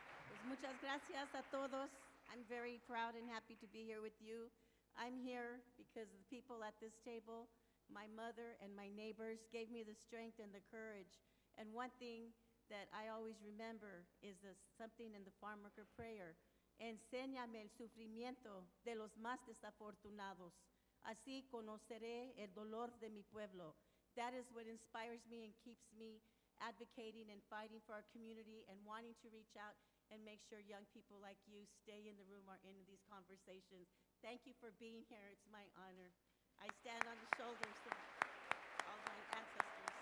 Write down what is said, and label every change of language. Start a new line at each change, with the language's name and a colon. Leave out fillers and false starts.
Spanish: Pues muchas gracias a todos.
English: I'm very proud and happy to be here with you. I'm here because the people at this table, my mother and my neighbors, gave me the strength and the courage. And one thing that I always remember is something in the farm worker prayer.
Spanish: Enséñame el sufrimiento de los más desafortunados. Así conoceré el dolor de mi pueblo.
English: That is what inspires me and keeps me advocating and fighting for our community and wanting to reach out and make sure young people like you stay in the room or in these conversations. Thank you for being here. It's my honor. I stand on the shoulders of all my ancestors.